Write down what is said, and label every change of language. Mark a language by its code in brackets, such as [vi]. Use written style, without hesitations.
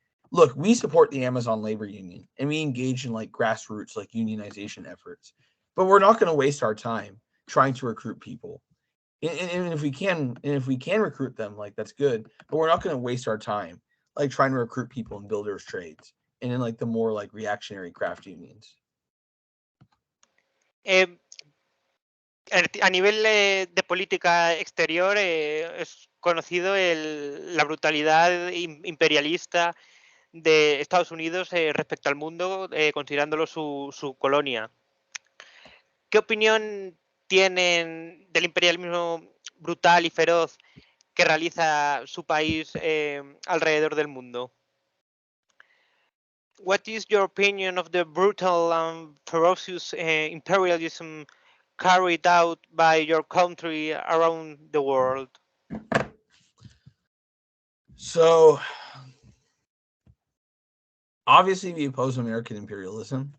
[en] Look, we support the Amazon labor union and we engage in like grassroots like unionization efforts, but we're not going to waste our time trying to recruit people. And if we can recruit them, like that's good, but we're not going to waste our time like trying to recruit people in builders trades and in like the more like reactionary craft unions. [es] Eh, a nivel de política exterior es conocido la brutalidad imperialista de Estados Unidos respecto al mundo, considerándolo su colonia. ¿Qué opinión tienen del imperialismo brutal y feroz que realiza su país alrededor del mundo? [en] What is your opinion of the brutal and ferocious imperialism carried out by your country around the world? So obviously we oppose American imperialism.